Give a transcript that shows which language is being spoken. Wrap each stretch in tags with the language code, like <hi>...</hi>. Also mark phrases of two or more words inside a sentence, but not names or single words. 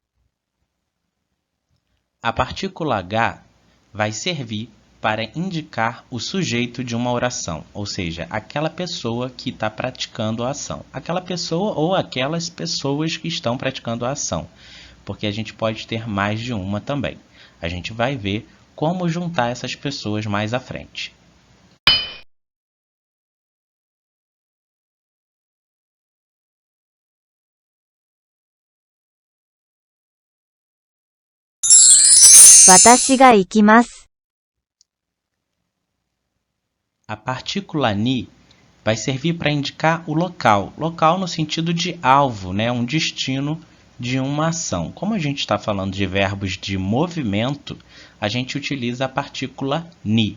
<pt>A partícula H vai servir para indicar o sujeito de uma oração, ou seja, aquela pessoa que está praticando a ação. Aquela pessoa ou aquelas pessoas que estão praticando a ação, porque a gente pode ter mais de uma também. A gente vai ver como juntar essas pessoas mais à frente.</pt> <ja>私が行きます.</ja> <pt>A partícula ni vai servir para indicar o local. Local no sentido de alvo, né? Um destino de uma ação. Como a gente está falando de verbos de movimento, a gente utiliza a partícula ni.</pt>